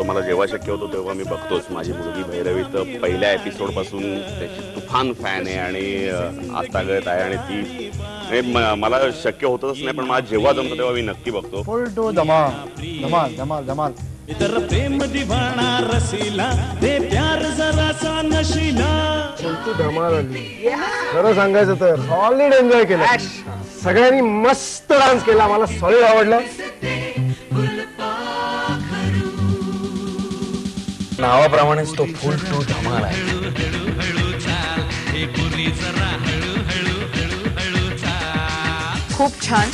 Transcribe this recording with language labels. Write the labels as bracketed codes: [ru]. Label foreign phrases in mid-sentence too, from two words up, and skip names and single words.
[mr] मला जेव्हा शक्य होतो तेव्हा मी बघतोच. माझी मुलगी भैरवी तर पहिल्या एपिसोड पासून त्याची तुफान फॅन आहे आणि आतागत आहे आणि ती मला शक्य होतच नाही, पण मला जेव्हा जमतं तेव्हा मी नक्की बघतो. [en] full to [mr] धमाल धमाल धमाल धमाल. [hi] इधर प्रेम दीवाना रसीला दे प्यार जरा सा नशीला. [en] full to [mr] धमाल आली. खरं सांगायचं तर [en] solid enjoy [mr] केला, सगळ्यांनी मस्त डान्स केला, मला सॉलिड आवडलं. नावाप्रमाणेच तो [en] full to [mr] धमाल आहे. खूप छान.